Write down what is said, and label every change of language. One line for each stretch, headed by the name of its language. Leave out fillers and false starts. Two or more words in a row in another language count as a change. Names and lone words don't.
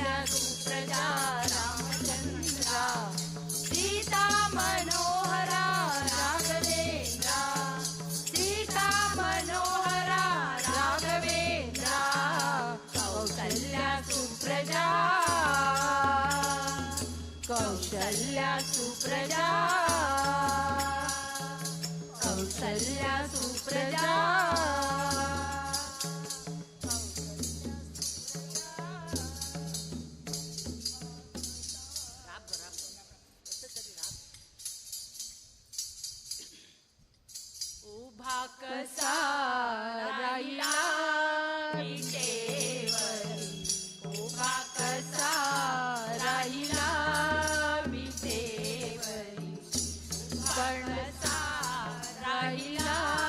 Sanskrit: ಸುಪ್ರಜಾ ರಾಮಚಂದ್ರ, ಸೀತಾ ಮನೋಹರ ರಾಘವೇಂದ್ರ, ಸೀತಾ ಮನೋಹರ ರಾಘವೇಂದ್ರ, ಕೌಸಲ್ಯ ಸುಪ್ರಜಾ, ಕೌಸಲ್ಯ ಸುಪ್ರಜಾ, ಕೌಸಲ್ಯ ಸುಪ್ರಜಾ.
Marathi: उभा कसा राहिला विटेवरी, उभा कसा राहिला विटेवरी, कणसा राहिला